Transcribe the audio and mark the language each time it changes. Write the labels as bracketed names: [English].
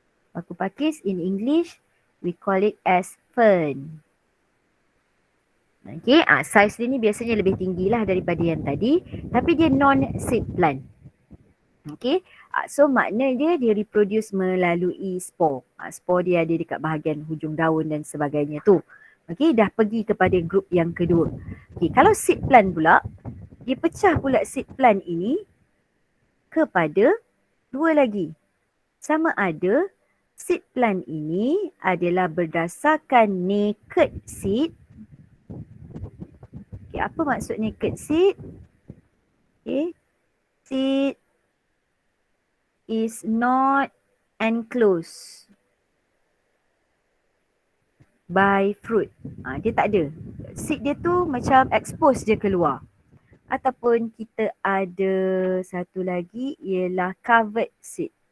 [English] Paku pakis in English, we call it as fern. [Malay] Okay, size dia ni biasanya lebih tinggi lah daripada yang tadi. Tapi dia non-seed plant. Okay, so makna dia reproduce melalui spore. Spore dia ada dekat bahagian hujung daun dan sebagainya tu. Okay, dah pergi kepada grup yang kedua. Okay, kalau seed plant pula, dia pecah pula seed plant ini kepada dua lagi. Sama ada seed plant ini adalah berdasarkan naked seed. Okay, apa maksud naked seed? [English] Okay, seed is not enclosed by fruit. [Malay] Dia tak ada. Seed dia tu macam expose je keluar. Ataupun kita ada satu lagi ialah covered seed.